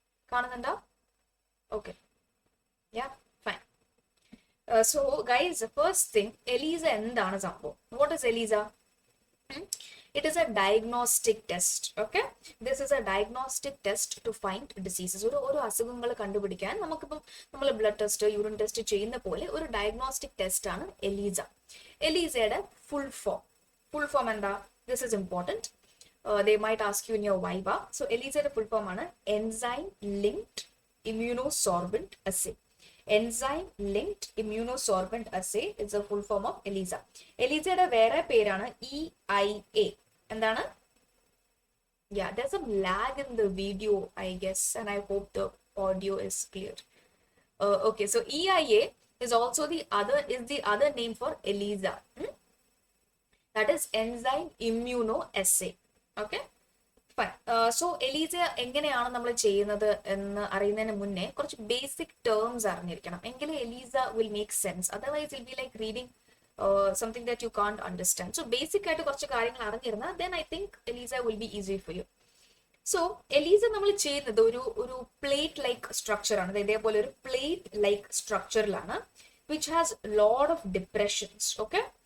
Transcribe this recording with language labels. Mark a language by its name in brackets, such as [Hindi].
[English] Kanananda? Okay. Yeah, fine. So guys, the first thing, Elisa [Malayalam] endana sambhavam. [English] What is Elisa? It is a diagnostic test. Okay, this is a diagnostic test to find diseases. [Malayalam] ഒരു അസുഖങ്ങൾ കണ്ടുപിടിക്കാൻ നമുക്കിപ്പം നമ്മൾ blood test urine test ചെയ്യുന്ന പോലെ ഒരു diagnostic test ആണ് Elisa. എലീസയുടെ full form എന്താ? [English] This is important. They might ask you in your viva. So ELISA full form ആണ് enzyme linked immunosorbent assay. Enzyme linked immunosorbent assay is the full form of ELISA. [Malayalam] ELISAയുടെ വേറെ പേരാണ് EIA. എന്താണ്? [English] Yeah, there's some lag in the video, I guess, and I hope the audio is clear. Okay, so EIA is also the other name for ELISA. That is enzyme immunoassay. Okay, fine. [Malayalam] So ELISA എങ്ങനെയാണ് നമ്മൾ ചെയ്യുന്നത് എന്ന് അറിയുന്നതിന് മുന്നേ കുറച്ച് basic terms അറിഞ്ഞിരിക്കണം. [English] എങ്കിലേ ELISA will make sense. Otherwise it will be like reading something that you can't understand. So basic [Malayalam] ആയിട്ട് കുറച്ച് കാര്യങ്ങൾ അറിഞ്ഞിരുന്നാൽ [English] then I think ELISA will be easy for you. [Malayalam] So ELISA നമ്മൾ ചെയ്യുന്നത് ഒരു പ്ലേറ്റ് ലൈക്ക് സ്ട്രക്ചർ ആണ്. ഇതേപോലെ ഒരു plate like സ്ട്രക്ചറിലാണ് [English] which has lot of depressions. Okay.